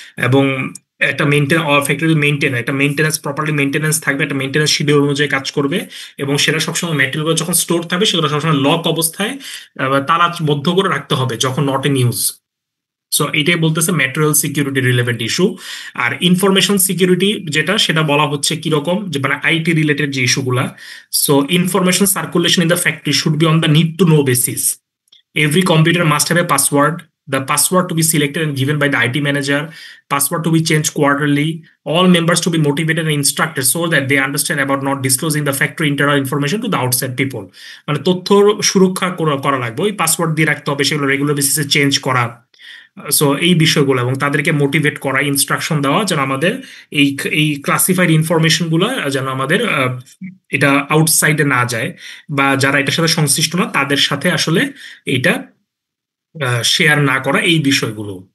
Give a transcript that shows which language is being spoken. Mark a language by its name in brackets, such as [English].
[Bangla] এবং একটা ফ্যাক্টরি একটা মেইনটেন্যান্স, প্রপারলি মেইনটেন্যান্স থাকবে, একটা মেইনটেন্যান্স শিডিউল অনুযায়ী কাজ করবে, এবং সেটা সবসময় ম্যাটেরিয়াল যখন স্টোর থাকবে সেগুলো সবসময় লক অবস্থায় তালাবদ্ধ করে রাখতে হবে যখন [English] Not in use. [Bangla] সো এটাই বলতেছে ম্যাটেরিয়াল সিকিউরিটি রিলেভেন্ট ইস্যু। আর ইনফরমেশন সিকিউরিটি যেটা, সেটা বলা হচ্ছে কিরকম, যে মানে আইটি রিলেটেড যে ইস্যুগুলা। [English] So information circulation in the factory should be on the need to know basis. Every computer must have a password. The password to be selected and given by the IT manager. Password to be changed quarterly. All members to be motivated and instructed so that they understand about not disclosing the factory internal information to the outside people. [Bangla] মানে তথ্য সুরক্ষা করা লাগবে, ওই password দিয়ে রাখতে হবে, সেগুলো রেগুলার বেসিসে চেঞ্জ করা। সো এই বিষয়গুলো, এবং তাদেরকে মোটিভেট করা, ইনস্ট্রাকশন দেওয়া, যেন আমাদের এই ক্লাসিফাইড ইনফরমেশন গুলো যেন আমাদের এটা আউটসাইডে না যায়, বা যারা এটার সাথে সংশ্লিষ্ট না তাদের সাথে আসলে এটা শেয়ার না করা, এই বিষয়গুলো।